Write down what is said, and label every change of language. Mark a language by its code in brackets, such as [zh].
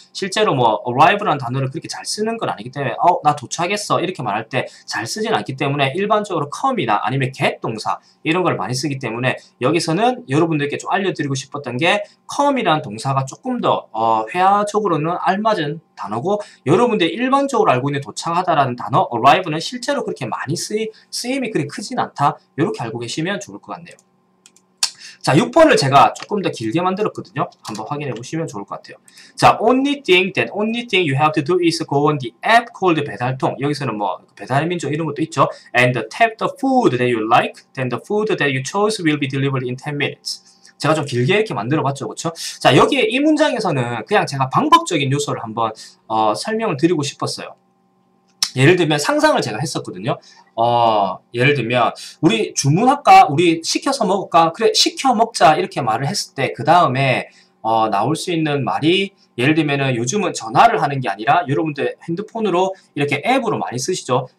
[ko] 실제로 뭐 arrive라는 단어를 그렇게 잘 쓰는 건 아니기 때문에 나 도착했어 이렇게 말할 때 잘 쓰진 않기 때문에 일반적으로 come이나 아니면 get 동사 이런 걸 많이 쓰기 때문에 여기서는 여러분들께 좀 알려드리고 싶었던 게 come이라는 동사가 조금 더 회화적으로는 알맞은 단어고 여러분들이 일반적으로 알고 있는 도착하다라는 단어 arrive는 실제로 그렇게 많이 쓰임이 그리 크진 않다. 이렇게 알고 계시면 좋을 것 같네요. 자, 6번을 제가 조금 더 길게 만들었거든요. 한번 확인해 보시면 좋을 것 같아요. [en] 자, only thing you have to do is go on the app called 배달통. [ko] 여기서는 뭐 배달의 민족 이런 것도 있죠. [en] And tap the food that you like, then the food that you chose will be delivered in 10 minutes. [ko] 제가 좀 길게 이렇게 만들어 봤죠. 그렇죠? 자, 여기에 이 문장에서는 그냥 제가 방법적인 요소를 한번 설명을 드리고 싶었어요. 예를 들면 상상을 제가 했었거든요. 예를 들면 우리 주문할까? 우리 시켜서 먹을까? 그래, 시켜 먹자 이렇게 말을 했을 때 그 다음에 나올 수 있는 말이 예를 들면은 요즘은 전화를 하는 게 아니라 여러분들 핸드폰으로 이렇게 앱으로 많이 쓰시죠.